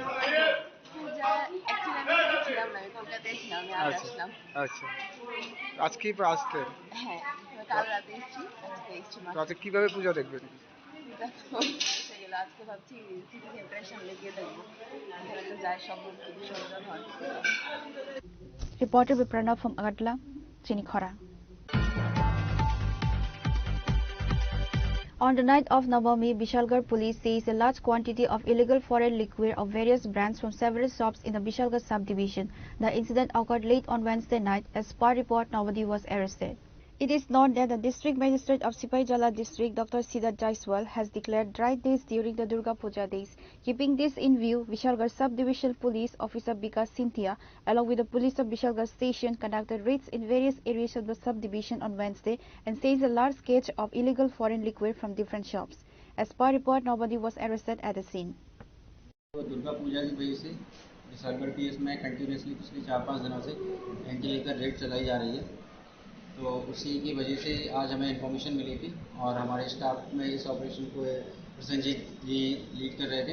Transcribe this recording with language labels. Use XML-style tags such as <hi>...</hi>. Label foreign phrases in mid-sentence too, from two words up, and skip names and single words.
<bn>পূজা অ্যাকচুয়ালি আমি ছিলাম না, আমি কলকাতায় ছিলাম, আমি আজ আসলাম। আচ্ছা, আজকে আসতে? হ্যাঁ, কাল রাতে এসেছি, আজকে এসেছি। তো আজকে কিভাবে পূজা দেখবেন? পূজা গেলে আজকে ভাবছি সিটি সেন্টারের সামনে গিয়ে দেখবো এখানে তো যায় সব বিসর্জন হয়।</bn> <en>Reported by Pranav from Agartala, Chinikhara. On the night of Navami, Bishalgarh police seized a large quantity of illegal foreign liquor of various brands from several shops in the Bishalgarh subdivision. The incident occurred late on Wednesday night. As per report, nobody was arrested. It is known that the district magistrate of Sipaijala district, Dr. Siddharth Jaiswal, has declared dry days during the Durga Puja days. Keeping this in view, Bishalgarh subdivision police officer Bikas Cynthia, along with the police of Bishalgarh station, conducted raids in various areas of the subdivision on Wednesday and seized a large cache of illegal foreign liquor from different shops. As per report, nobody was arrested at the scene.</en> <hi>दुर्गा पूजा की वजह से विशालगढ़ पीएस में कंटिन्यूसली पिछले 4-5 दिनों से</hi> <en>anti liquor raid</en> <hi>चलाई जा रही है, तो उसी की वजह से आज हमें इन्फॉर्मेशन मिली थी और हमारे स्टाफ में इस ऑपरेशन को प्रसन्नजीत जी लीड कर रहे थे।</hi>